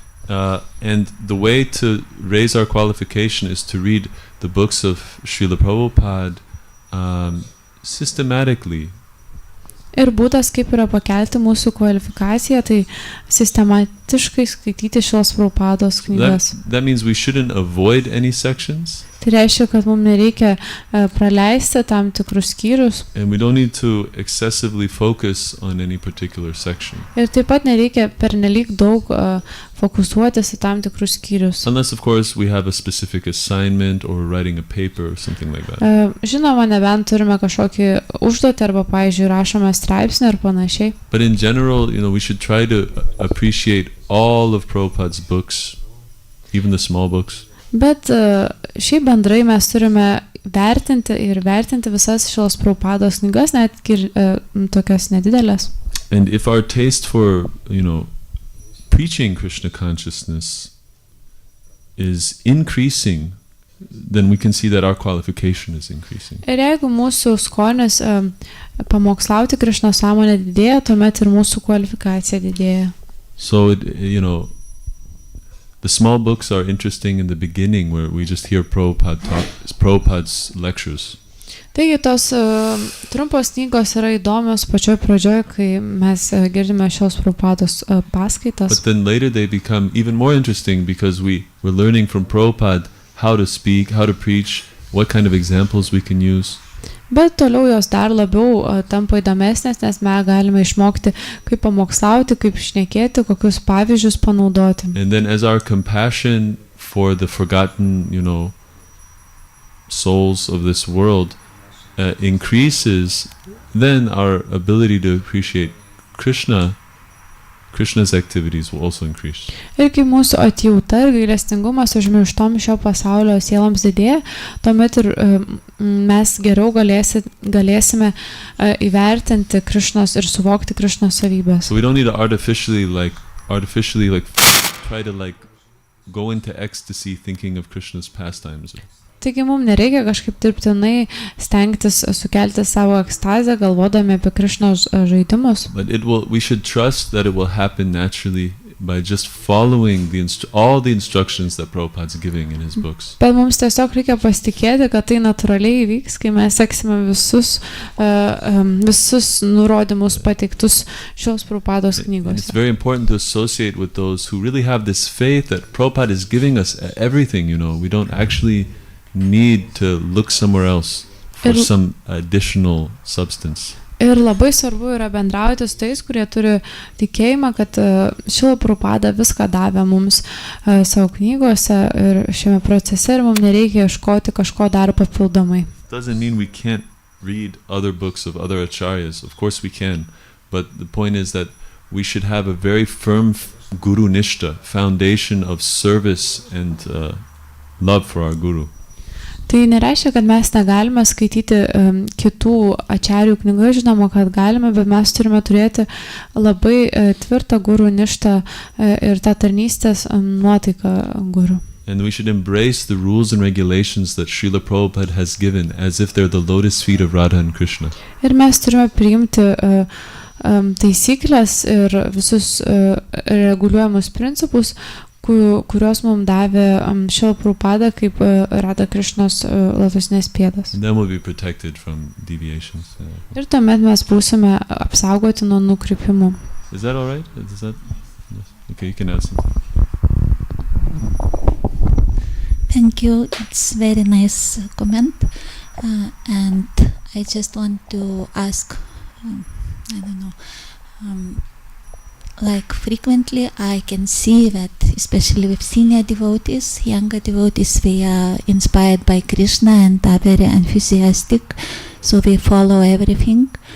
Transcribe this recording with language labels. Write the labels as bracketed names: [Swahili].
[English] And the way to raise our qualification is to read the books of Srila Prabhupada systematically. [Lithuanian] Ir būdas, kaip yra pakelti mūsų kvalifikaciją, tai sistematiškai skaityti Šrilos Prabhupados knygas. [English] That means we shouldn't avoid any sections. [Lithuanian] Tai reiškia, kad mums nereikia praleisti tam tikrus skyrius. [English] And we don't need to excessively focus on any particular section. [Lithuanian] Ir taip pat nereikia pernelyg daug fokusuotis į tam tikrus skyrius. [English] Unless, of course, we have a specific assignment or writing a paper or something like that. [Lithuanian] Žinoma, nebent turime kažkokį užduotį arba, pavyzdžiui, rašome straipsnį ar panašiai. [English] But in general, we should try to appreciate all of Prabhupada's books, even the small books. [Lithuanian] Bet šiaip bendrai mes turime vertinti visas Šrilos Prabhupados knygas, netgi tokias nedidelės. [English] And if our taste for, preaching Krishna consciousness is increasing, then we can see that our qualification is increasing. [Lithuanian] Ir jeigu mūsų skonis pamokslauti Krišnos sąmonę didėja, tuomet ir mūsų kvalifikacija didėja. [English] So, the small books are interesting in the beginning where we just hear Prabhupada's lectures. [Lithuanian] Taigi tos trumpos knygos yra įdomios pačioj pradžioj, kai mes girdime Šrilos Prabhupados paskaitas. [English] But then later they become even more interesting because we're learning from Prabhupada how to speak, how to preach, what kind of examples we can use. [Lithuanian] Bet toliau jos dar labiau tampa įdomesnės, nes mes galime išmokti, kaip pamokslauti, kaip šnekėti, kokius pavyzdžius panaudoti. [English] And then as our compassion for the forgotten, souls of this world increases, then our ability to appreciate Krishna's activities will also increase. [Lithuanian] Ir kai mūsų atjauta ir gailestingumas užmirštom šio pasaulio sieloms didėja, tuomet ir mes geriau galėsime įvertinti Krishnos ir suvokti Krishnos savybės. [English] So we don't need to artificially try to go into ecstasy thinking of Krishna's pastimes. [Lithuanian] Taigi mums nereikia kažkaip dirbtinai stengtis sukelti savo ekstazę, galvodami apie Krishnos žaidimus. [English] But we should trust that it will happen naturally by just following all the instructions that Prabhupada's giving in his books. [Lithuanian] Bet mums tiesiog reikia pasitikėti, kad tai natūraliai įvyks, kai mes seksime visus nurodymus pateiktus Šrilos Prabhupados knygose. [English] It's very important to associate with those who really have this faith that Prabhupada is giving us everything, We don't actually need to look somewhere else for some additional substance. [Lithuanian] Ir labai svarbu yra bendrauti su tais, kurie turi tikėjimą, kad Šrila Prabhupada viską davė mums savo knygose ir šiame procese ir mums nereikia ieškoti kažko dar papildomai. [English] Doesn't mean we can't read other books of other acharyas. Of course we can, but the point is that we should have a very firm guru nishta, foundation of service and love for our guru. [Lithuanian] Tai nereiškia, kad mes negalime skaityti kitų ačarių knygų, žinoma, kad galime, bet mes turime turėti labai tvirtą guru ništą ir tą tarnystės nuotaiką guru. [English] And we should embrace the rules and regulations that Srila Prabhupada has given as if they're the lotus feet of Radha and Krishna. [Lithuanian] Ir mes turime priimti taisyklės ir visus reguliuojamus principus, kurios mums davė Srila Prabhupada kaip Radha Krishnos lotusinės pėdos. [English] And then we'll be protected from deviations. [Lithuanian] Ir tuomet mes būsime apsaugoti nuo nukrypimų. [English] Is that all right? Is that? Yes. Okay, you can add something. Thank you. It's very nice comment. And I just want to ask, I don't know, like frequently I can see that, especially with senior devotees, younger devotees, they are inspired by Krishna and are very enthusiastic, so they follow everything.